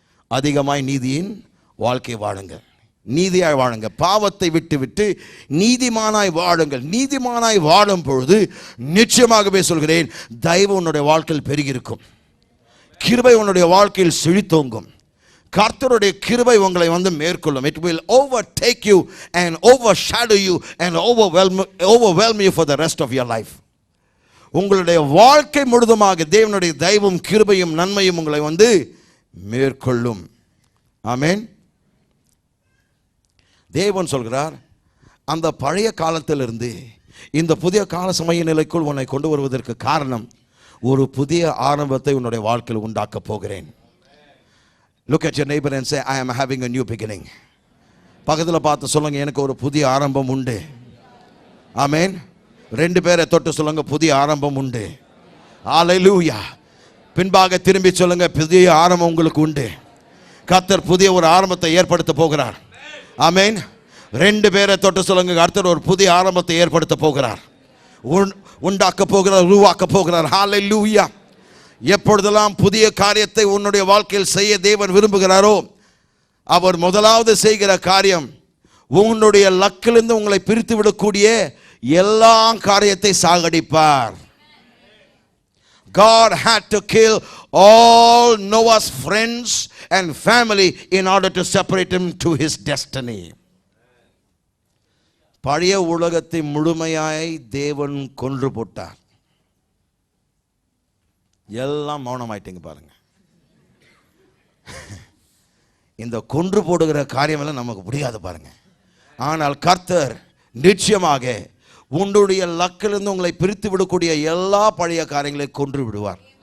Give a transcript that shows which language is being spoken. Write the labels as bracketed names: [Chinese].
[Tamil] அதிகமாய் நீதியின் வாழ்க்கை வாழுங்கள், நீதியாய் வாழுங்க. பாவத்தை விட்டு விட்டு நீதிமானாய் வாழுங்கள். நீதிமானாய் வாழும் பொழுது நிச்சயமாகவே சொல்கிறேன், தயவு உன்னுடைய வாழ்க்கையில் பெருகியிருக்கும், கிருபை உன்னுடைய வாழ்க்கையில் செழித்தோங்கும். கர்த்தருடைய கிருபை உங்களை மேற்கொள்ளும். [English] It will overtake you and overshadow you and overwhelm you for the rest of your life. [Tamil] உங்களுடைய வாழ்க்கை முழுதுமாக தேவனுடைய தயவும் கிருபையும் நன்மையும் உங்களை மேற்கொள்ளும். ஆமென். தேவன் சொல்கிறார், அந்த பழைய காலத்திலிருந்து இந்த புதிய கால சமய நிலைக்குள் உன்னை கொண்டு வருவதற்கு காரணம், ஒரு புதிய ஆரம்பத்தை உன்னுடைய வாழ்க்கையில் உண்டாக்க போகிறேன். [English] Look at your neighbor and say, I am having a new beginning. [Tamil] பக்கத்தில் பார்த்து சொல்லுங்க, எனக்கு ஒரு புதிய ஆரம்பம் உண்டு. ஆமென். 2 பேரை தொட்டு சொல்லுங்க, புதிய ஆரம்பம் உண்டு. ஹல்லேலூயா. பின்பாக திரும்பி சொல்லுங்க, புதிய ஆரம்பம் உங்களுக்கு உண்டு. கர்த்தர் புதிய ஒரு ஆரம்பத்தை ஏற்படுத்த போகிறார். ஆமென். 2 பேரை தொட்டு சொல்லுங்க, கர்த்தர் ஒரு புதிய ஆரம்பத்தை ஏற்படுத்த போகிறார், உண்டாக்க போகிறார், உருவாக்க போகிறார். ஹல்லேலூயா. எப்பொழுதெல்லாம் புதிய காரியத்தை உன்னுடைய வாழ்க்கையில் செய்ய தேவன் விரும்புகிறாரோ, அவர் முதலாவது செய்கிற காரியம், உன்னுடைய லக்கிலிருந்து உங்களை பிரித்து விடக்கூடிய எல்லா காரியத்தை சாகடிப்பார். [English] God had to kill all Noah's friends and family in order to separate him to his destiny. [Tamil] பழைய உலகத்தை முழுமையாய் தேவன் கொன்று போட்டார். எல்லாம் மௌனமாயிட்டீங்க பாருங்க. இந்த கொன்று போடுகிற காரியம் எல்லாம் நமக்கு முடியாது பாருங்க. ஆனால் கர்த்தர் நிச்சயமாக உன்னுடைய லக்கிலிருந்து உங்களை பிரித்து விடக்கூடிய எல்லா பழைய காரியங்களை கொன்று விடுவார்.